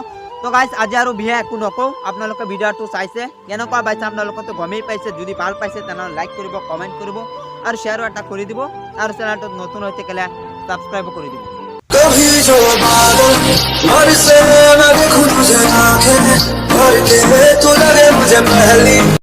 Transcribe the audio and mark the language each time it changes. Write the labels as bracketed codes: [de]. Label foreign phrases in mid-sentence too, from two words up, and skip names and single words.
[en] so guys [as] আজি আৰু বিহে একো নকওঁ, আপোনালোকে ভিডিঅ'টো চাইছে কেনেকুৱা পাইছে আপোনালোকে গমেই পাইছে। যদি ভাল পাইছে তেনেহ'লে লাইক কৰিব, কমেণ্ট কৰিব আৰু শ্বেয়াৰো এটা কৰি দিব, আৰু চেনেলটোত নতুন হৈ থাকিলে ছাবস্ক্ৰাইবো কৰি দিব। [hi] कभी जो बादल और से मैं देखूं तुझे आंखें भर के तू लगे मुझे पहली